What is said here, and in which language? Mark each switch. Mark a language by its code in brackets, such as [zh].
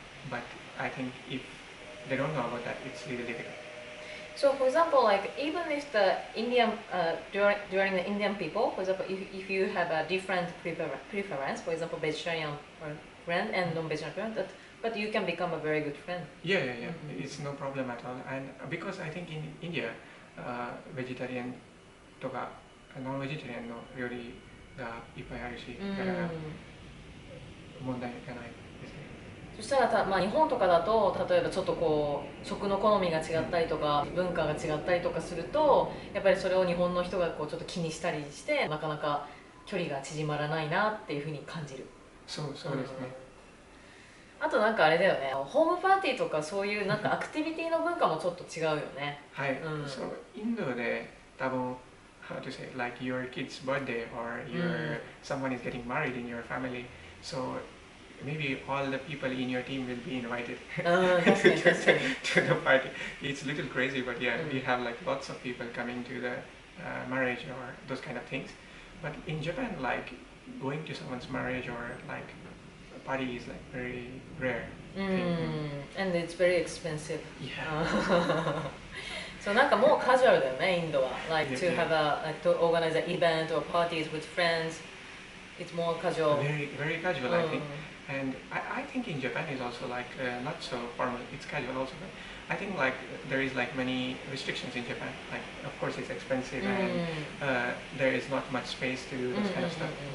[en] But I think if they don't know about that, it's really difficult. So, for example, like even if the Indian during the Indian people, for example, if you have a different preference, for example, vegetarian or friend and non-vegetarian friend, but you can become a very good friend. Yeah. It's no problem at all. And because I think in India, [ja] vegetarian とか non-vegetarian の料理がいっぱいあるし、だから問題がないですね。そしたらまあ、日本とかだと例えばちょっとこう食の好みが違ったりとか文化が違ったりとかするとやっぱりそれを日本の人がこうちょっと気にしたりしてなかなか距離が縮まらないなっていうふうに感じる。そうですね。あとなんかあれだよね、ホームパーティーとかそういうなんかアクティビティの文化もちょっと違うよね。はい。そう、インドで多分 [en] how to say like your kid's birthday or someone is getting married in your family, so maybe all the people in your team will be invited to the party. It's a little crazy, but yeah, we have like lots of people coming to the marriage or those kind of things. But in Japan, like going to someone's marriage or like a party is like very rare. And it's very expensive. Yeah. [ja] So なんかもうカジュアルだよね、インドは。 [en] Like to have like to organize an event or parties with friends. It's more casual. Very casual, I think. And I think in Japan is also like not so formal. It's casual also, but I think like there is like many restrictions in Japan. Like of course it's expensive and there is not much space to do this kind of stuff.